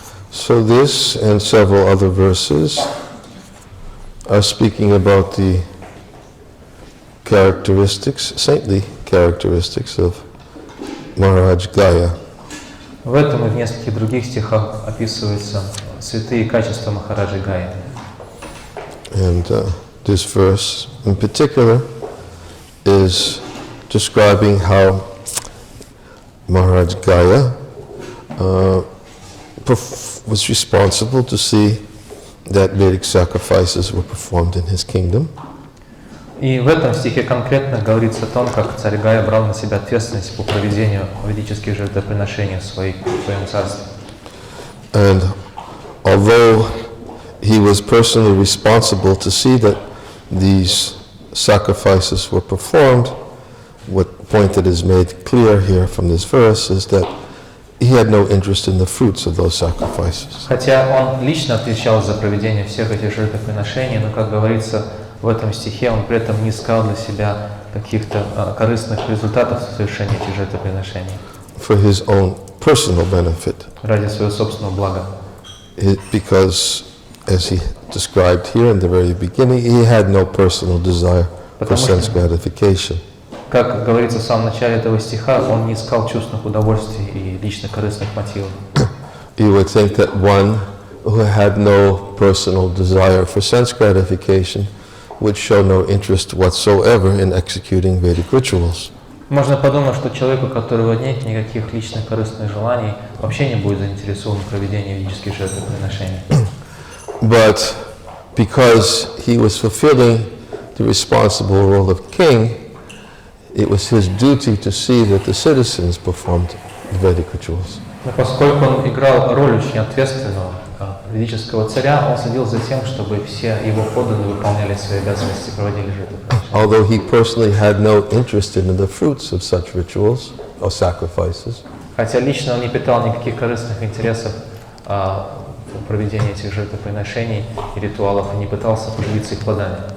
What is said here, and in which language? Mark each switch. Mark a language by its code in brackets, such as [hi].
[en] So this and several other verses are speaking about the characteristics, saintly characteristics of Maharaj Gaya. [ru] В этом и в нескольких других стихах описываются святые качества Махараджи Гаи. [en] And this verse in particular is describing how Maharaj Gaya was responsible to see that Vedic sacrifices were performed in his kingdom. [ru] И в этом стихе конкретно говорится о том, как царь Гая брал на себя ответственность по проведению ведических жертвоприношений в своем царстве. [en] And although he was personally responsible to see that these sacrifices were performed, what point that is made clear here from this verse is that he had no interest in the fruits of those sacrifices. [ru] Хотя он лично отвечал за проведение всех этих жертвоприношений, но, как говорится в этом стихе, он при этом не искал для себя каких-то корыстных результатов совершения этих жертвоприношений. [en] For his own personal benefit. [ru] Ради своего собственного блага. [en] Because, as he described here in the very beginning, he had no personal desire for sense gratification. [ru] Как говорится в самом начале этого стиха, он не искал чувственных удовольствий и личных корыстных мотивов. [en] You would think that one who had no personal desire for sense gratification would show no interest whatsoever in executing Vedic rituals. [ru] Можно подумать, что человеку, у которого нет никаких личных корыстных желаний, вообще не будет заинтересован в проведении ведических жертвоприношений. [en] But because he was fulfilling the responsible role of king, it was his duty to see that the citizens performed the Vedic rituals. [ru] Но поскольку он играл роль очень ответственного ведического царя, он следил за тем, чтобы все его подданные выполняли свои обязанности и проводили жертвоприношения. [en] Although he personally had no interest in the fruits of such rituals or sacrifices, [ru] хотя лично он не питал никаких корыстных интересов в проведении этих жертвоприношений и ритуалов, и не пытался поделиться их плодами.